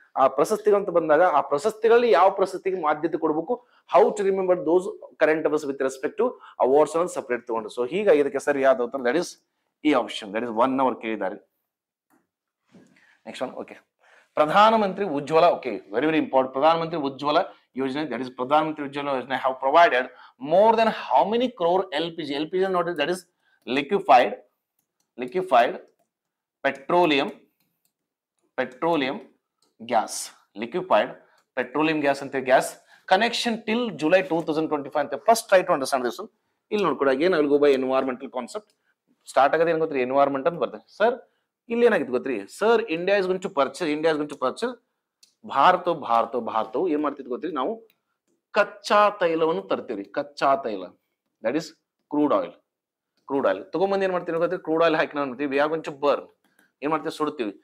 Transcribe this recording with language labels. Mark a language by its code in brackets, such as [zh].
[kn] ಆ ಪ್ರಶಸ್ತಿಗಳಂತ ಬಂದಾಗ ಆ ಪ್ರಶಸ್ತಿಗಳಲ್ಲಿ ಯಾವ ಪ್ರಶಸ್ತಿಗೆ ಆದ್ಯತೆ ಕೊಡಬೇಕು, [en] how to remember those current affairs with respect to awards [kn] ಅನ್ನು ಸಪರೇಟ್ ತಗೊಂಡು. ಸೊ ಹೀಗಾಗಿ ಇದಕ್ಕೆ ಸರಿ ಯಾವ್ದು ಉತ್ತರ, ದಟ್ ಇಸ್ ಈ ಆಪ್ಷನ್, ದಟ್ ಇಸ್ 1 ಅವರ್ ಕೇಳಿದ್ದಾರೆ. [en] Next one, okay, Pradhanmantri Ujjwala, okay, very very important. Pradhanmantri Ujjwala Yojana, that is Pradhanmantri Ujjwala Yojana have provided more than how many crore LPG. LPG ನೋಡಿ, that is liquefied petroleum gas, liquefied petroleum gas ಅಂತ gas connection till July 2025 ಅಂತ. First try to understand this one. [kn] ಇಲ್ಲಿ ನೋಡ್ಕೊಡ [en] Again I will go by environmental concept. [kn] Start ಆಗೋದು ಏನ್ ಗೊತ್ತ್ರಿ, environment ಅಂತ ಬರ್ತದೆ. Sir ಇಲ್ಲಿ ಏನಾಗಿತ್ತು ಗೊತ್ತ್ರಿ, sir [en] India is going to purchase [kn] ಭಾರತವು ಏನ್ ಮಾಡ್ತಿದ್ ಗೊತ್ತ್ರಿ, ನಾವು ಕಚ್ಚಾ ತೈಲವನ್ನು ತರ್ತೀವಿ. ಕಚ್ಚಾ ತೈಲ, ದಟ್ ಇಸ್ ಕ್ರೂಡ್ ಆಯಿಲ್ ತಗೊಂಡ್ಬಂದು ಏನ್ ಮಾಡ್ತೀವಿ ಗೊತ್ತಿ, ಕ್ರೂಡ್ ಆಯಿಲ್ ಹಾಕಿ ನಾವು [en] we are going to burn, [kn] ಏನ್ ಮಾಡ್ತೀವಿ, ಸುಡ್ತೀವಿ.